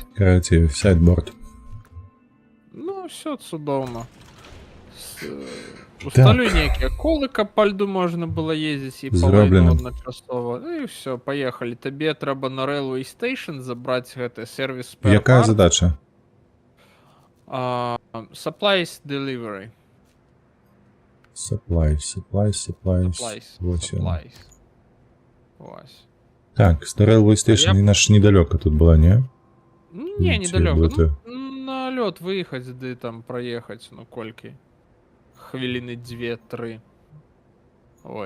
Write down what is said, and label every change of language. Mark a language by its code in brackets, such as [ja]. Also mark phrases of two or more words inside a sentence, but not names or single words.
[be] карацей, сайдборд. Ну, все цудоўна. Усталю нейкія колы, каб па льду можна было ездзіць і Зроблена. адначасова. Ну і все, паехалі. Табе трэба на Railway Station забраць гэты сервіс Spare Якая [en] Parts. [be] задача? [en] Supplies Delivery. Supplies. [be] Вось ён. Supplies. Ось. Так, Railway Station, я- і наш недалёка тут была, не? Не, Ці недалёка. будзе? Ну, на лёд выехаць, ды там праехаць, ну колькі? Хвіліны 2-3. Ось.